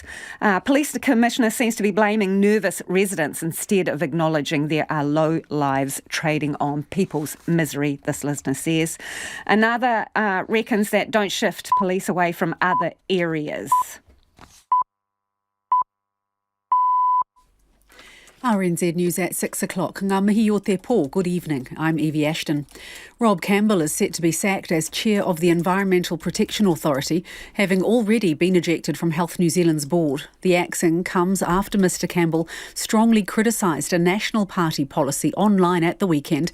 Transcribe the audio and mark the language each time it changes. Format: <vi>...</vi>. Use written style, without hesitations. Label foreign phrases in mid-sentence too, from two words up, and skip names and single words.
<en>Police commissioner seems to be blaming nervous residents instead of acknowledging there are low lives trading on people's misery, this listener says. Another reckons that don't shift police away from other areas. RNZ News at 6 o'clock.</en> <mi>Ngā mihi o te pō.</mi> <en>Good evening. I'm Evie Ashton. Rob Campbell is set to be sacked as chair of the Environmental Protection Authority, having already been ejected from Health New Zealand's board. The axing comes after Mr Campbell strongly criticised a National Party policy online at the weekend.</en>